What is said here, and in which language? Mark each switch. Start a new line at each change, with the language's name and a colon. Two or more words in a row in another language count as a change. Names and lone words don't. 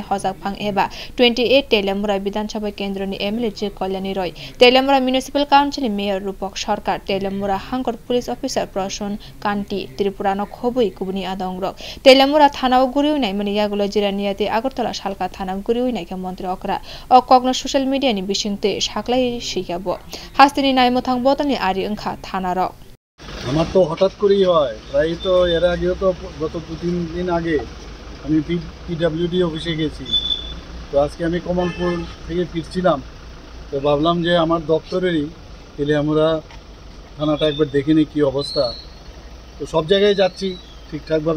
Kok Borok: hojak phang eba 28 telemura Bidhan Sabha kendroni MLA J Kalyani Roy telemura municipal council mayor Rupak Sarkar telemura hangkor police officer Prasun Kanti Tripura no khobui kubuni adongrok telemura thanao gwriwi naimani yagulo jiraniyate agartala salka thana gwriwi naikha montri okra o kogno
English: social media
Kok Borok: ni bisingte saklai sikabo Hasteni naimothang botani ari angkha thana rok
Bangla: আমার তো হঠাৎ করেই হয় প্রায় তো এর আগেও তো গত 2-3 দিন আগে আমি পিডব্লিউডি অফিসে গেছি তো আজকে আমি কমলপুর থেকে ফিরছিলাম তো ভাবলাম যে আমার দপ্তরেরই তাহলে আমরা থানাটা একবার দেখে নিই কী অবস্থা তো সব জায়গায় যাচ্ছি ঠিকঠাকভাবে